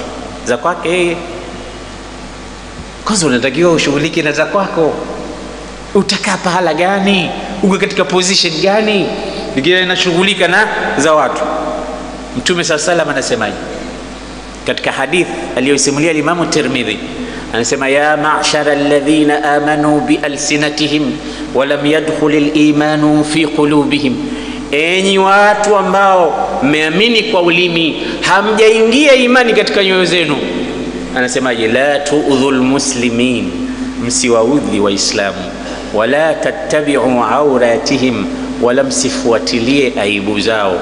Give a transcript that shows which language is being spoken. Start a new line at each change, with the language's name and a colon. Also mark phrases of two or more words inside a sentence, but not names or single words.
Swahili: Za kwake kwanza unatakiwa ushughulike na za kwako. Utakaa pahala gani? Uko katika position gani? Ningine anashughulika na za watu. Mtume sallallahu anasemaje katika hadith aliyosimulia Imam Tirmidhi?
Arabic: Anasema, يا معشر الذين آمنوا بألسنتهم ولم يدخل الإيمان في قلوبهم,
Swahili: enyi watu ambao mmeamini kwa ulimi, hamjaingia imani katika nyoyo zenu. Anasemaje?
Arabic: لا تؤذوا المسلمين,
Swahili: msiwaudhi waislamu, wala
Arabic: تتبعوا عوراتهم,
Swahili: wala msifuatilie aibu zao.